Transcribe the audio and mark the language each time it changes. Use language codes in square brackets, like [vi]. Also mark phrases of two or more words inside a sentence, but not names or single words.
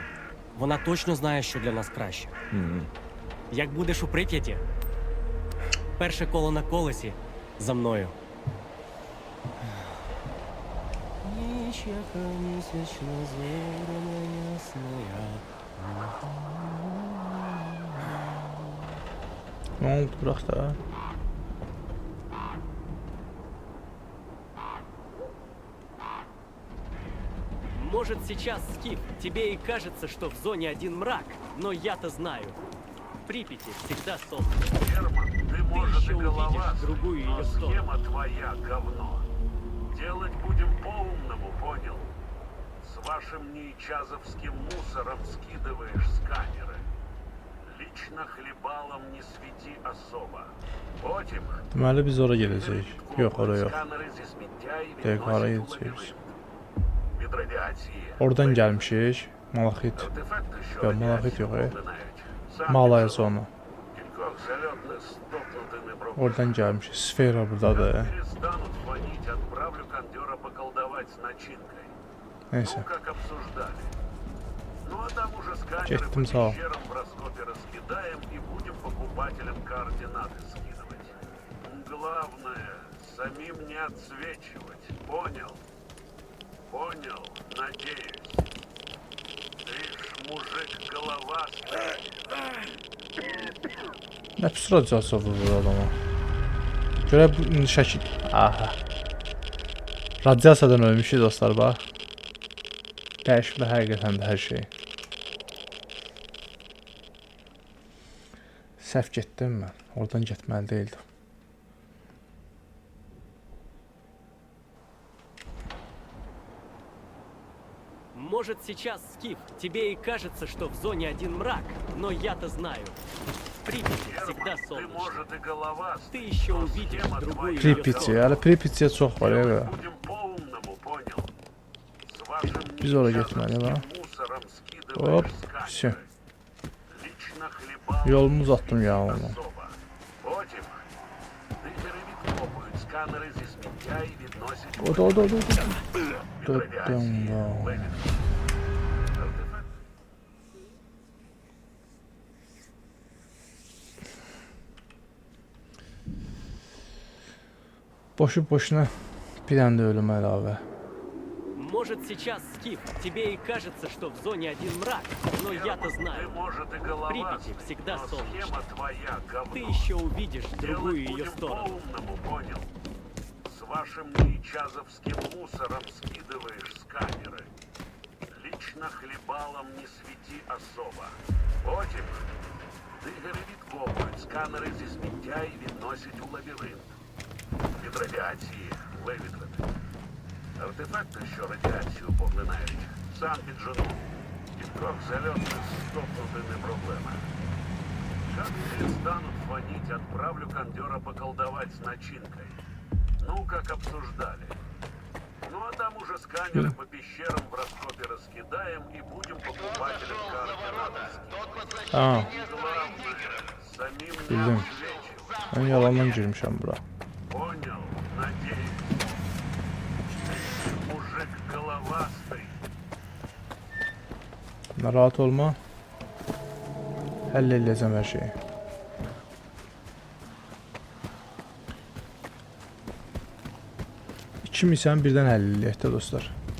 [uk] Вона точно знає, що для нас краще. Як будеш у Прип'яті, перше коло на колесі за мною. Ніч, яка місячна, зоряна ясна. [az] Nə oldu bırax da? [ru] Может, сейчас, Скиф, тебе и кажется, что в зоне один мрак, но я-то знаю. В Припяти всегда солнце. Герман, ты, может, еще и голова, увидишь другую но ее сторону. схема твоя говно. Делать будем по-умному, понял? С вашим неичазовским мусором скидываешь сканеры. Лично хлебалом не свети особо. [uk] Потім [az] Deməli biz ora gedəcəyik. Yox, ora yox. [uk] сканери зі сміття і [az] Deyək, hara [uk] відносять у [az] gedəcəyik? [uk] лабіринт. Від радіації. [az] Oradan gəlmişik. Malahit. [uk] Артефакти, що [az] Yo, Malahit [uk] радіацію [az] yox, e. [uk] поглинають. Сам [az] Malaya [uk] пішов. [az] zonu. [uk] Кількох зальотних стопнути не пробував. [az] Oradan gəlmişik. Sfera buradadır. [ru] Перестанут фонить, отправлю кондера поколдовать с начинкой. [az] Neyse. [ru] Ну, как обсуждали. Ну, а там уже сканеры Честным по залом. пещерам в раскопе раскидаем и будем покупателям координаты скидывать. Главное, самим не отсвечивать. Понял? Понял, надеюсь. Ты ж мужик головастый. [az] Nə pis radiasiya vurur adama. Görə bu indi şəkil. Aha. Radiasiyadan ölmüşük dostlar bax. Dəyişmə həqiqətən də hər şey. Səhv getdim mən. Oradan getməli deyildim. [ru] Может, сейчас, Скиф, тебе и кажется, что в зоне один мрак, но я-то знаю. В Припяти всегда Герман, ты, солнечно. может, и головастый. Ты еще но увидишь схема другую твоя. её [az] Pripyat, hələ Pripyat'ya çox var ya. [ru] Будем по-умному, понял? С вашим [az] Biz ora [ru] неичазовским [az] getməli, ha? [ru] мусором скидываешь [az] Hop, [ru] сканеры. всё. Лично хлеб хлібалом [az] Yolumu [ru] не [az] uzattım ya [uk] світіть [az] oğlum. [uk] особа. Потім дигери відкопують сканери зі сміття і відносять [az] O da o da o da. [uk] від радіації. вау. Вивідки. Артефакт [az] Boşu boşuna bir dənə də ölüm əlavə. [ru] Может, сейчас, Скиф, тебе и кажется, что в зоне один мрак, но я-то Ты, знаю. может, и головастый, Припяти всегда но солнечно. схема твоя говно. Ты еще увидишь другую Делать ее будем сторону. по-умному, понял? С вашим неичазовским мусором скидываешь сканеры. Лично хлебалом не свети особо. [uk] Потім дигери відкопують сканери зі сміття і відносять у лабіринт. Від радіації вивітрити. Артефакти, що радіацію поглинають, сам піджену. Кількох зальотних стопнути не проблема. [ru] Как перестанут фонить, отправлю кондера поколдовать с начинкой. Ну, как обсуждали. Ну, а там уже сканеры по пещерам в раскопе раскидаем и будем покупателям координаты скидывать. [az] Ha, [ru] И главное, самим [az] Bildim. [ru] не отвлечь. [az] mən yalandan girmişəm bura. [ru] Понял, надеюсь. Ты мужик головастый. [az] Narahat olma. Həll eləyəcəm hər şeyi. İki misanı birdən həll eləyək də dostlar.